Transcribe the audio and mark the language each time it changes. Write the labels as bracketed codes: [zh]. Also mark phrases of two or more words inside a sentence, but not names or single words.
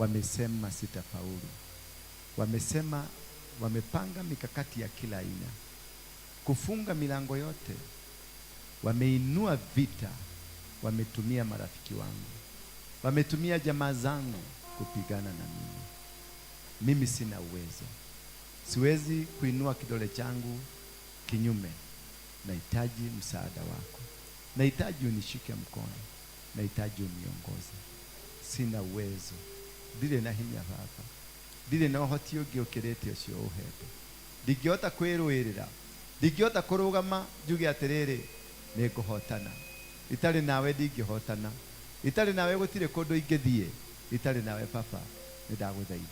[sw] wamesema sitafaulu, wamesema, wamepanga mikakati ya kila aina kufunga milango yote, wameinua vita, wametumia marafiki wangu, wametumia jamaa zangu kupigana na mimi. Mimi sina uwezo, siwezi kuinua kidole changu kinyume. Nahitaji msaada wako, nahitaji unishike mkono, nahitaji uniongoze. Sina uwezo, [ki] ndire na hinya Baba, ndire na uhoti ungi ukirite ucio uhete. Ndingihota kwirwirira, ndingihota kurugama njuge atiriri niguhotana. Itari nawe ndingihotana, itari nawe gutire kundu ingithie, itari nawe Baba nindaguthaitha.